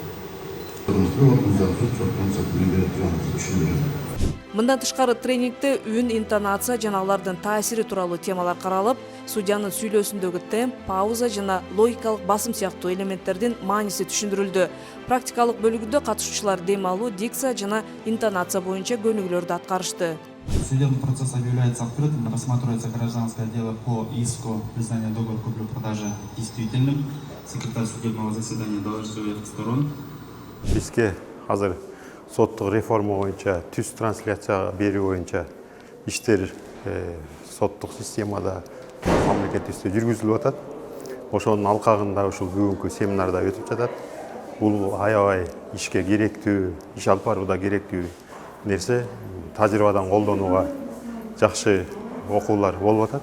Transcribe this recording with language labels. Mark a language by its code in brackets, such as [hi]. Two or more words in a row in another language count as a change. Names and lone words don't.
[ky] Мындан тышкары тренингде үн, интонация жана алардын таасири тууралуу темалар каралып, судьянын сүйлөөсүндөгү темп, пауза жана логикалык басым сыяктуу элементтердин мааниси түшүндүрүлдү. Практикалык бөлүгүндө катышуучулар дем алуу, дикция жана интонация боюнча көнүгүүлөрдү аткарышты. [ru] Судебный процесс объявляется открытым, рассматривается гражданское дело по иску признания договора купли-продажи действительным. Секретарь судебного заседания доложит всех сторон. [ky] Бизге азыр соттук реформа боюнча, түз трансляцияга берүү боюнча иштер соттук системада мамлекеттик жүргүзүлүп атат. Ошонун алкагында ушул бүгүнкү семинарда өтүп жатат. Бул аябай ишке керектүү, иш алып барууда керектүү нерсе, тажрыйбадан колдонууга жакшы окуулар болуп атат.